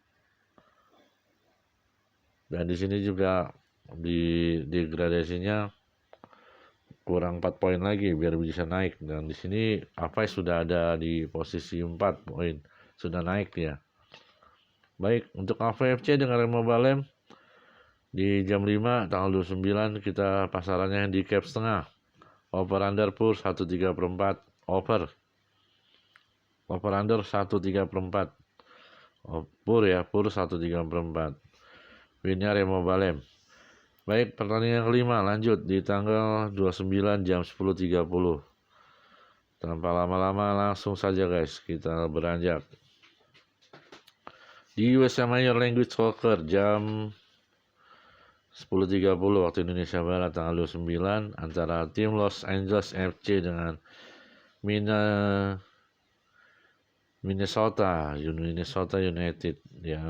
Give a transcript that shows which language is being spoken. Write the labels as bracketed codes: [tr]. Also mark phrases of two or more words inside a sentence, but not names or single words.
[id] Dan di sini juga di degradasinya kurang 4 poin lagi biar bisa naik. Dan di sini Avaí sudah ada di posisi 4 poin, sudah naik ya. Baik, untuk Avaí FC dengan Remo Balem di jam 5 tanggal 29 kita pasarannya handicap setengah. [en] Over under [id] pur 1/3/4 over. [en] Over under [id] 1/3/4. Pur 1/3/4. Winnya Remo Balem. Baik, pertandingan kelima lanjut di tanggal 29 jam 10.30. Tanpa lama-lama langsung saja guys kita beranjak. Di USA Major League Soccer jam 10.30 waktu Indonesia Barat tanggal 29 antara tim Los Angeles FC dengan Minnesota United ya.